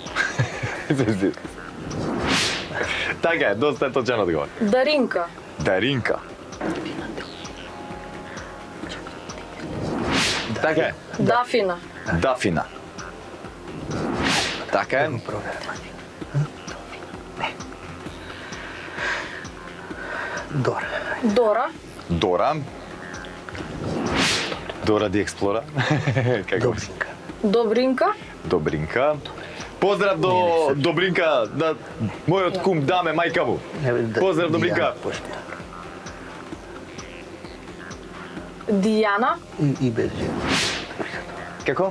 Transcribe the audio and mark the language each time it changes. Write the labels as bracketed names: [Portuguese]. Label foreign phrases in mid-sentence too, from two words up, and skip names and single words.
[Macedonian] Така е, доста е точен одговор. Даринка. Даринка. Така е. Дафина. Дафина. Така е. Проверма. Дора. Дора. Дора. Дора ди Експлора. Како? Добринка. Добринка. Добринка. Поздрав до Добринка, да мојот кум Даме, мајка му. Поздрав, Добринка. Почне. Дијана. И без J. Како?